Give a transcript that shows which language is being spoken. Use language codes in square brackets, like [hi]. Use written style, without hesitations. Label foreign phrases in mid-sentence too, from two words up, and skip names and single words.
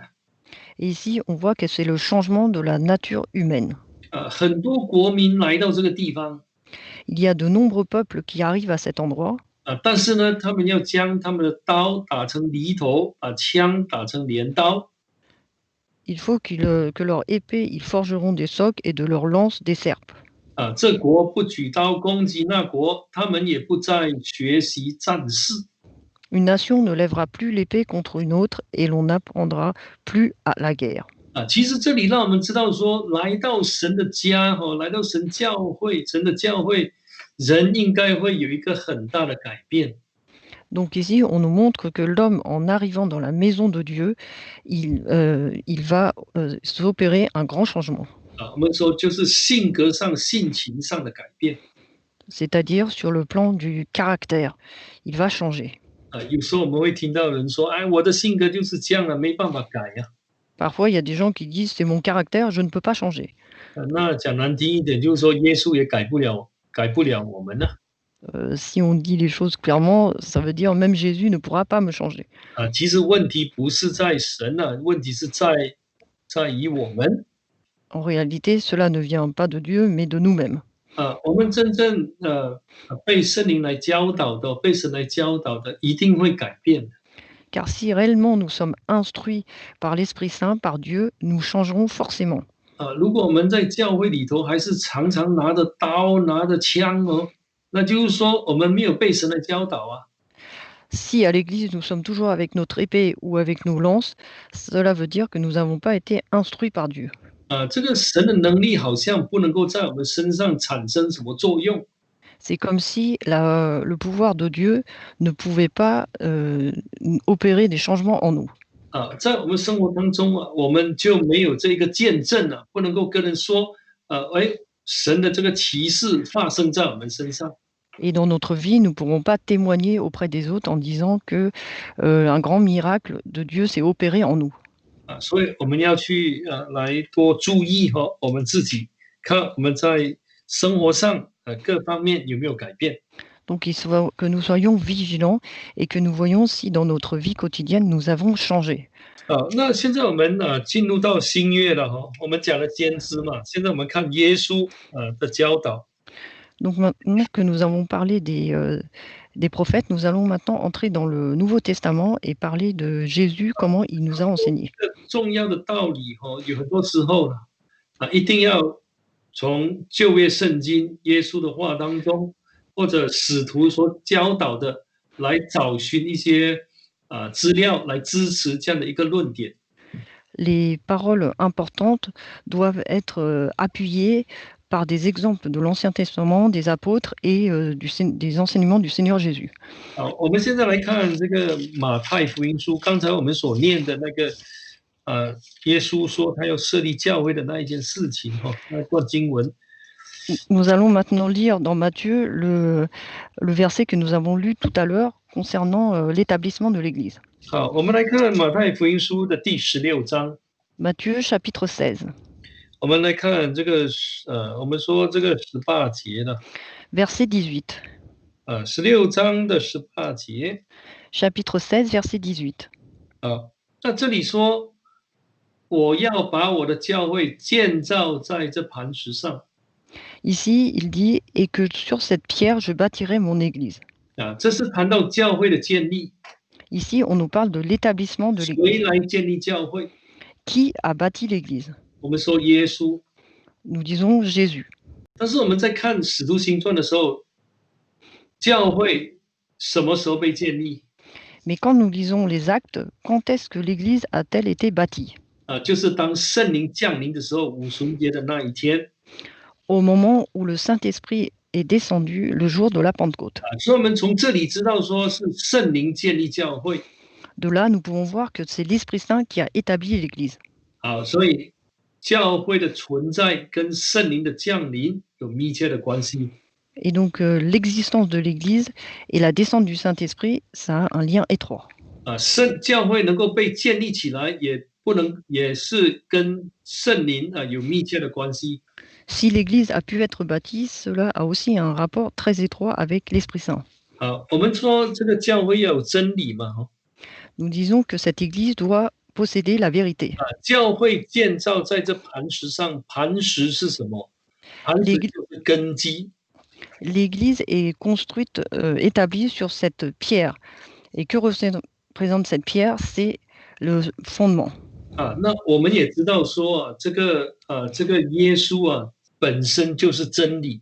[fr] Et ici, on voit que c'est le changement de la nature humaine. [zh] 很多国民来到这个地方， [fr] Il y a de nombreux peuples qui arrivent à cet endroit, [zh] 但是呢，他们要将他们的刀打成犁头，把枪打成镰刀。 [fr] il faut que leur épée, ils forgeront des socs et de leurs lances des serpes. [zh] 这国不举刀攻击那国，他们也不再学习战事。 [fr] Une nation ne lèvera plus l'épée contre une autre et l'on n'apprendra plus à la guerre. [zh] 其实这里让我们知道说，来到神的家来到神教会，神的教会，人应该会有一个很大的改变。 [fr] Donc ici, on nous montre que l'homme, en arrivant dans la maison de Dieu, il va s'opérer un grand changement. [zh] 我们说就是性格上、性情上的改变。 [fr] C'est-à-dire sur le plan du caractère, il va changer. [zh] 有时候我们会听到人说：“哎，我的性格就是这样了，没办法改呀。” [fr] Parfois, il y a des gens qui disent c'est mon caractère, je ne peux pas changer. [zh] 那讲难听一点，就是说耶稣也改不了我们呢。 [fr] Si on dit les choses clairement, ça veut dire même Jésus ne pourra pas me changer. [zh] 其实问题不是在神啊，问题是在于我们。 [fr] En réalité, cela ne vient pas de Dieu, mais de nous-mêmes. [zh] 我们真正被圣灵来教导的，被神来教导的，一定会改变的。 [fr] Car si réellement nous sommes instruits par l'Esprit Saint, par Dieu, nous changerons forcément. [zh] 如果我们在教会里头还是常常拿着刀、拿着枪那就是说我们没有被神来教导啊。 [fr] Si à l'Église nous sommes toujours avec notre épée ou avec nos lances, cela veut dire que nous n'avons pas été instruits par Dieu. [zh] 这个神的能力好像不能够在我们身上产生什么作用。 [fr] C'est comme si le pouvoir de Dieu ne pouvait pas opérer des changements en nous. [zh] 在我们生活当中我们就没有这个见证了，不能够跟人说，神的这个奇事发生在我们身上。 [fr] Et dans notre vie, nous ne pourrons pas témoigner auprès des autres en disant que un grand miracle de Dieu s'est opéré en nous. [zh] 所以我们要去来多注意我们自己，看我们在生活上各方面有没有改变。 [fr] Donc il faut que nous soyons vigilants et que nous voyons si dans notre vie quotidienne nous avons changé. [zh] 那现在我们进入到新约了我们讲了先知嘛，现在我们看耶稣的教导。 [fr] Donc maintenant que nous avons parlé des prophètes, nous allons maintenant entrer dans le Nouveau Testament et parler de Jésus, comment il nous a enseigné. [zh] 重要的道理有很多时候一定要从旧约圣经耶稣的话当中，或者使徒所教导的来找寻一些资料来支持这样的一个论点。 [fr] Les paroles importantes doivent être appuyées par des exemples de l'Ancien Testament, des apôtres et des enseignements du Seigneur Jésus. [zh] 我们现在来看这个马太福音书，刚才我们所念的那个耶稣说他要设立教会的那一件事情那段经文。 [fr] Nous allons maintenant lire dans Matthieu le verset que nous avons lu tout à l'heure concernant l'établissement de l'Église. [zh] 好，我们来看马太福音书的第16章。 [fr] Matthieu chapitre 16. [zh] 我们来看这个我们说这个18节呢。 [fr] Verset 18. [zh] 16章的18节。 [fr] Chapitre 16, verset 18. [zh] 那这里说，我要把我的教会建造在这磐石上。 [fr] Ici, il dit « Et que sur cette pierre, je bâtirai mon église ». [zh] 这是谈到教会的建立。 [fr] Ici, on nous parle de l'établissement de [zh] 谁 [fr] l'église. [zh] 来建立教会？ [fr] Qui a bâti l'église? [zh] 我们说耶稣。 [fr] nous disons Jésus. [zh] 但是我们在看《使徒行传》的时候，教会什么时候被建立？ [fr] Mais quand nous lisons les actes, quand est-ce que l'Église a-t-elle été bâtie? [zh] 就是当圣灵降临的时候，五旬节的那一天。 [fr] Au moment où le Saint-Esprit est descendu le jour de la Pentecôte. [zh] 所以我们从这里知道说是圣灵建立教会。 [fr] De là, nous pouvons voir que c'est l'Esprit Saint qui a établi l'Église. [zh] 所以教会的存在跟圣灵的降临有密切的关系。 [fr] Et donc, l'existence de l'Église et la descente du Saint-Esprit, ça a un lien étroit. [zh] 教会能够被建立起来，也是跟圣灵有密切的关系。 [fr] Si l'Église a pu être bâtie, cela a aussi un rapport très étroit avec l'Esprit Saint. [zh] 我们说这个教会要有真理嘛， [fr] Nous disons que cette Église doit posséder la vérité. [zh] 教会建造在这磐石上，磐石是什么？磐石就是根基。 [fr] L'Église est construite, établie sur cette pierre. Et que représente cette pierre? C'est le fondement. [zh] 那我们也知道说这个耶稣本身就是真理。